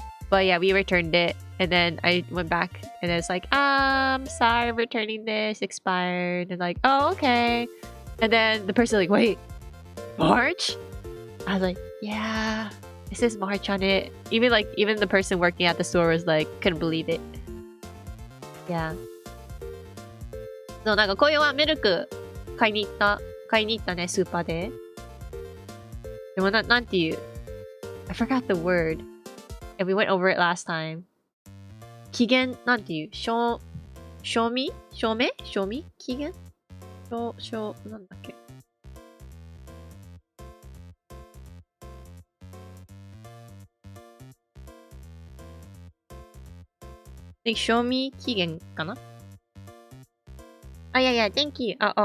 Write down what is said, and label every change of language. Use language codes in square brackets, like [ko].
[en] But yeah, we returned it, and then I went back and it's like, sorry, I'm returning this, expired. And like, oh, okay. And then the person like, wait, March? I was like, yeah, it says March on it. Even the person working at the store was like, couldn't believe it. Yeah. [ja] そう、なんかこういうミルク買いに行ったね、スーパーで。でもなんていう [en] I forgot the word. And we went over it last time. [ja] 期限なんていう賞味期限なんだっけ賞味期限かなあ、いやいや、 [en] thank you.